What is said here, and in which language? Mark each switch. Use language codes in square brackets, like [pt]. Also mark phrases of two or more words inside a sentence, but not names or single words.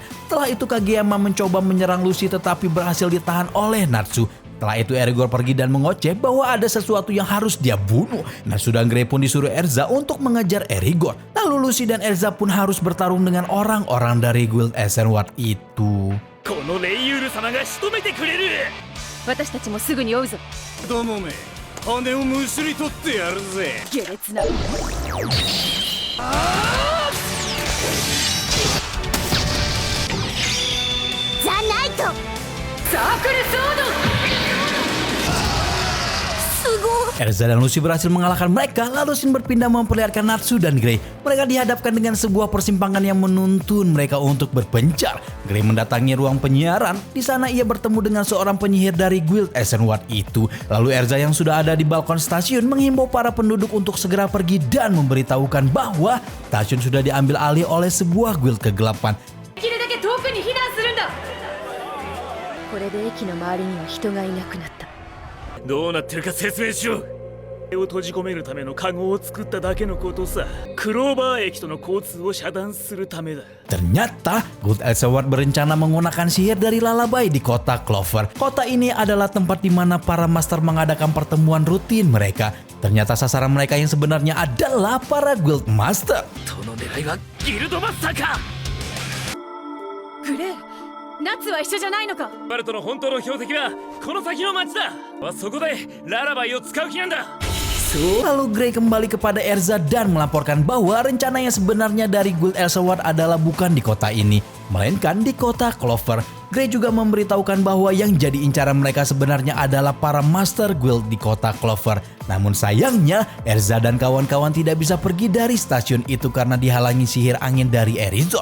[id] Setelah itu Kageyama mencoba menyerang Lucy tetapi berhasil ditahan oleh Natsu. Setelah itu Erigor pergi dan mengoceh bahwa ada sesuatu yang harus dia bunuh. Natsu dan Grey pun disuruh Erza untuk mengejar Erigor. Lalu Lucy dan Erza pun harus bertarung dengan orang-orang dari guild Ascenward itu. [ja] 私たちもすぐに追うぞ。どもめ、羽をむしり取ってやるぜ。下劣な。ザ・ナイトサークルソード。 [id] Erza dan Lucy berhasil mengalahkan mereka, lalu Shin berpindah memperlihatkan Natsu dan Grey. Mereka dihadapkan dengan sebuah persimpangan yang menuntun mereka untuk berpencar. Grey mendatangi ruang penyiaran. Di sana ia bertemu dengan seorang penyihir dari guild Ascenward itu. Lalu Erza yang sudah ada di balkon stasiun menghimbau para penduduk untuk segera pergi dan memberitahukan bahwa stasiun sudah diambil alih oleh sebuah guild kegelapan. [ja] できるだけ遠くに避難するんだ。これで駅の周りには人がいなくなった。どうなってるか説明しろ。 を閉じ込めるためのカゴを作っただけのことさ。クローバー駅との交通を遮断するためだ。 [id] Ternyata Good Elseword berencana menggunakan sihir dari Lullaby di kota Clover. Kota ini adalah tempat di mana para master mengadakan pertemuan rutin mereka. Ternyata sasaran mereka yang sebenarnya adalah para Guild Master. [ja] その狙いはギルドマスターか。グレー、ナッツは一緒じゃないのか。バルトの本当の標的はこの先の町だ。そこでララバイを使う気なんだ。 [id] Lalu Gray kembali kepada Erza dan melaporkan bahwa rencana yang sebenarnya dari Guild Elseword adalah bukan di kota ini, melainkan di kota Clover. Gray juga memberitahukan bahwa yang jadi incaran mereka sebenarnya adalah para Master Guild di kota Clover. Namun sayangnya, Erza dan kawan-kawan tidak bisa pergi dari stasiun itu karena dihalangi sihir angin dari Erizor.